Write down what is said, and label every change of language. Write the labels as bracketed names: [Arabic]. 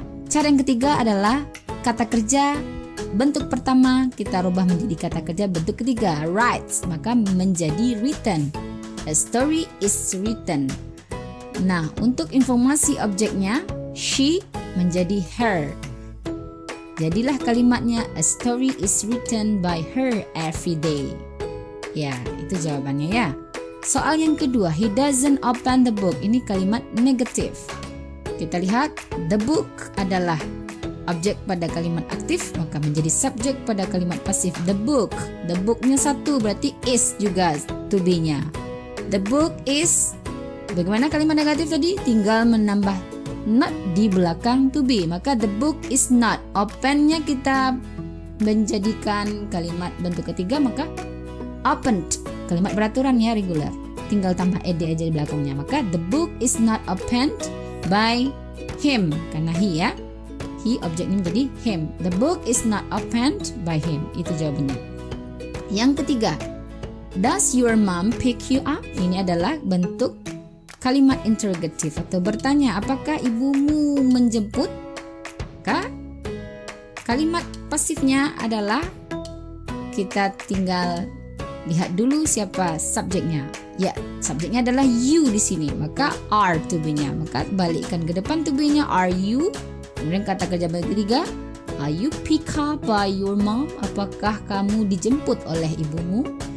[Indonesian] Cara yang ketiga adalah kata kerja. Bentuk pertama kita rubah menjadi kata kerja bentuk ketiga, writes, maka menjadi written. [English] A story is written. [Indonesian] Nah, untuk informasi objeknya, she menjadi her. Jadilah kalimatnya [English] a story is written by her every day. [Indonesian] Ya, itu jawabannya ya. Soal yang kedua, [English] he doesn't open the book. [Indonesian] Ini kalimat negatif. Kita lihat, the book adalah objek pada kalimat aktif, maka menjadi subjek pada kalimat pasif. The book. The book-nya satu, berarti is juga to be-nya. The book is. Bagaimana kalimat negatif tadi? Tinggal menambah not di belakang to be. Maka [English] the book is not. [Indonesian] Open-nya kita menjadikan kalimat bentuk ketiga, maka opened. Kalimat beraturan ya, regular. Tinggal tambah ed aja di belakangnya. [English] Maka the book is not opened by him. [Indonesian] Karena he ya. [English] He [Indonesian] objeknya menjadi [English] him. The book is not opened by him. [Indonesian] Itu jawabannya. Yang ketiga, [English] does your mom pick you up? [Indonesian] Ini adalah bentuk kalimat interrogatif atau bertanya, apakah ibumu menjemput? Kalimat pasifnya adalah kita tinggal lihat dulu siapa subjeknya. Ya, subjeknya adalah you di sini. Maka are to be-nya. Maka balikkan ke depan to be-nya, [English] are you? Kemudian kata kerja ketiga, are you picked up by your mom? [Indonesian] Apakah kamu dijemput oleh ibumu?